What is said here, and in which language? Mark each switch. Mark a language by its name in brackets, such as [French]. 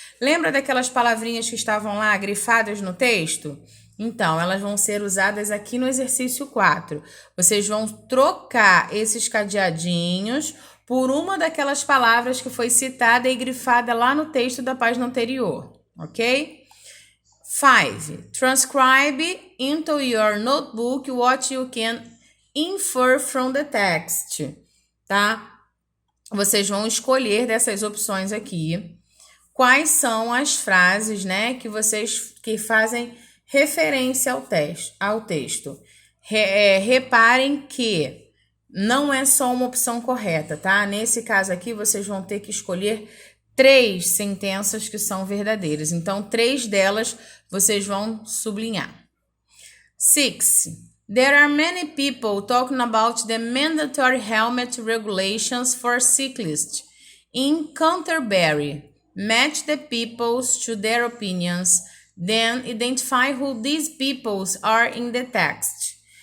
[Portuguese] Lembra daquelas palavrinhas que estavam lá grifadas no texto? Então, elas vão ser usadas aqui no exercício 4. Vocês vão trocar esses cadeadinhos por uma daquelas palavras que foi citada e grifada lá no texto da página anterior, ok? 5. [English] Transcribe into your notebook what you can infer from the text, [Portuguese] tá? Vocês vão escolher dessas opções aqui quais são as frases, né, que fazem referência ao texto. Reparem que não é só uma opção correta, tá? Nesse caso aqui, vocês vão ter que escolher 3 sentenças que são verdadeiras. Então, 3 delas vocês vão sublinhar. 6. [English] There are many people talking about the mandatory helmet regulations for cyclists in Canterbury. Match the peoples to their opinions, then identify who these peoples are in the text.